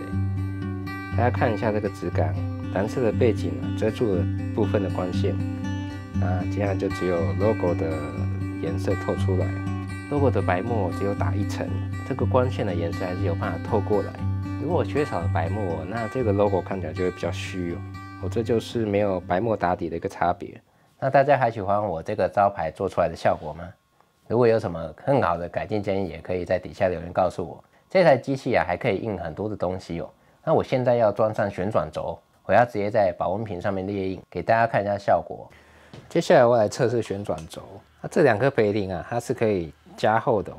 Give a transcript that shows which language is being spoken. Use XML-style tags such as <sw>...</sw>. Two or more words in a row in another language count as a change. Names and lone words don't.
<zh>大家看一下這個質感，藍色的背景遮住了部分的光線，那接下來就只有 logo 的顏色透出來。logo 的白墨只有打一層，這個光線的顏色還是有辦法透過來。如果缺少了白墨，那這個 logo 看起來就會比較虛哦。這就是沒有白墨打底的一個差別。那大家還喜歡我這個招牌做出來的效果嗎？如果有什麼更好的改進建議，也可以在底下留言告訴我。這台機器還可以印很多的東西哦。那我現在要裝上旋轉軸，我要直接在保溫瓶上面列印，給大家看一下效果。接下來我來測試旋轉軸。那這兩顆培林它是可以加厚的哦。</zh>